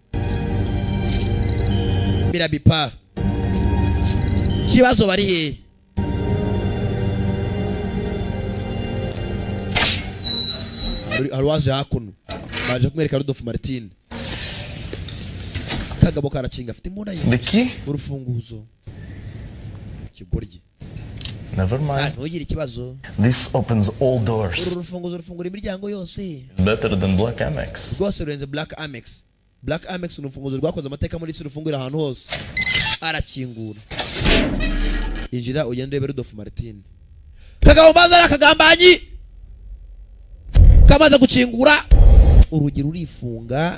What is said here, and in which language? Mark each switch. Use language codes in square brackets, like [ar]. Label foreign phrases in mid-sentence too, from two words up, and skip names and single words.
[rw] Birabipa. Kibazo bari he? Arwaje hakuno. Baje kumwereka Rudolph Martin. Kagabo karacinga afite imbunda ye. Niki? Urufunguzo. Kigoryi. [en] Never mind. [rw] Ntugire ikibazo. [en] This opens all doors. [rw] Urufunguzo rufungura imiryango yose. [en] Better than Black Amex. [rw] Rwose rurenze Black Amex. Black Amex urufunguzo rwakoze amateka muri isi rufungura ahantu hose. Arakingura. Injira ugende urebe Rudolph Martin. Kagabo bazara kagambanyi. Kamaze gukingura urugi rurifunga.